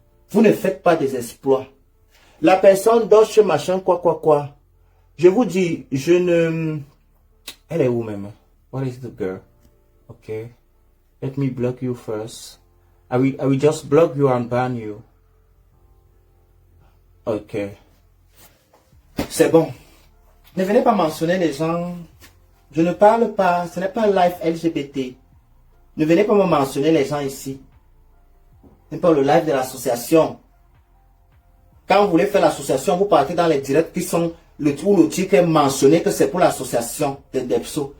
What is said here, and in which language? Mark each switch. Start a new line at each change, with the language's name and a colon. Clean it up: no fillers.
French: Vous ne faites pas des exploits. La personne d'autre machin, quoi. Je vous dis, Elle est où même?
English: What is the girl? Okay. Let me block you first. I will just block you and ban you.
French: Ok. C'est bon. Ne venez pas mentionner les gens. Je ne parle pas. Ce n'est pas un live LGBT. Ne venez pas me mentionner les gens ici. Ce n'est pas le live de l'association. Quand vous voulez faire l'association, vous partez dans les directs qui sont le titre est mentionné que c'est pour l'association des DEPSO.